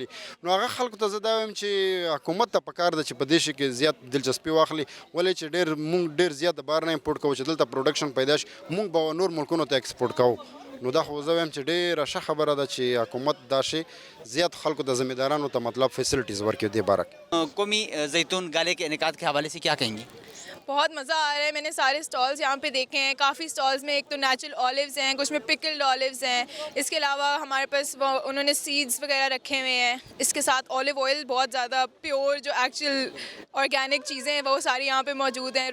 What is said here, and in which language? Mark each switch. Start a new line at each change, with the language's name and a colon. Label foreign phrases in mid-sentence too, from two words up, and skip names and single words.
Pashto: نو هغه خلکو ته زه دا وایم چې حکومت ته پکار ده چې په دې شي کې زیات دلچسپي واخلي، ولې چې موږ ډېر زیات د بهر نه امپورټ کوو چې دلته پروډکشن پیدا شي، موږ به نور ملکونو ته ایکسپورټ کوو. نو دا خو زه وایم چې ډېره ښه خبره ده چې حکومت دا شی زیات خلکو ته زمیندارانو ته مطلب فیسلټیز ورکړي دې باره کې.
Urdu: قومی زیتون گالے کے انعقاد کے حوالے سے کیا کہیں گی? بہت مزہ آ رہا ہے. میں نے سارے سٹالز یہاں پے دیکھے ہیں، کافی سٹالز میں ایک تو
English: natural olives
Urdu: ہیں، کچھ میں
English: pickled olives
Urdu: ہیں، اس کے علاوہ ہمارے پاس وہ انہوں نے سیڈز وغیرہ رکھے ہوئے ہیں، اس کے ساتھ
English: olive oil
Urdu: بہت زیادہ پیور جو
English: actual organic
Urdu: چیزیں ہیں وہ ساری یہاں پے موجود ہیں.